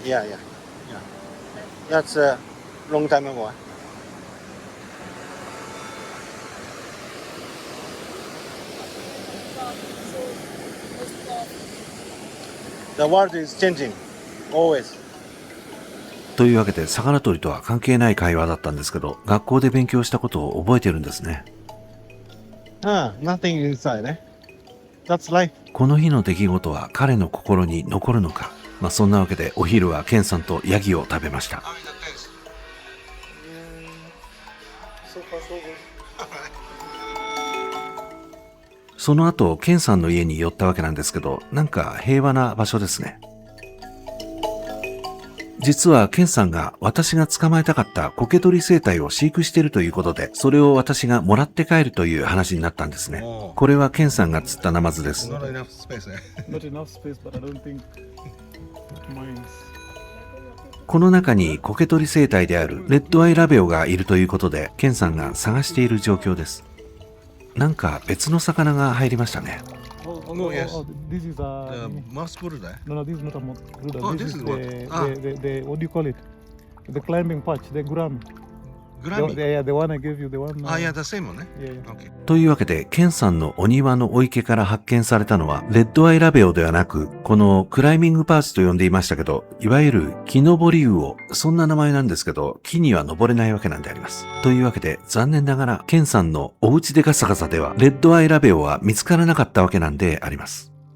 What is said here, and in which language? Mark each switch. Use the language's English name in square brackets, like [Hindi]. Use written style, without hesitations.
[English] that? That's a long time ago. The world is changing, always. [Japanese] というわけで、魚取りとは関係ない会話だったんですけど、学校で勉強したことを覚えてるんですね。 [English] Nothing inside, eh? That's life. [Japanese] この日の出来事は彼の心に残るのか。そんなわけでお昼はケンさんとヤギを食べました。 [English] So far, so good. [Japanese] その後、ケンさんの家に寄ったわけなんですけど、なんか平和な場所ですね。実はケンさんが私が捕まえたかったコケ取り生態を飼育しているということで、それを私がもらって帰るという話になったんですね。これはケンさんが釣ったナマズです。 [English] Not enough space, but I don't think mine. [Japanese] この中にコケ取り生態であるレッドアイラベオがいるということで、ケンさんが探している状況です。なんか別の魚が入りましたね。 [English] Oh, yes. This is Mouse Buruda. no, this is not a Buddha. Oh, this is is what? the what do you call it? The climbing patch, the gram. Grammy. The one I gave you, the one. Yeah, the same one, eh? Yeah, yeah. Okay. [Japanese] というわけで、ケンさんのお庭のお池から発見されたのは、レッドアイラベオではなく、このクライミングパーチと呼んでいましたけど、いわゆる木登り魚、そんな名前なんですけど、木には登れないわけなんであります。というわけで、残念ながら、ケンさんのお家でガサガサでは、レッドアイラベオは見つからなかったわけなんであります。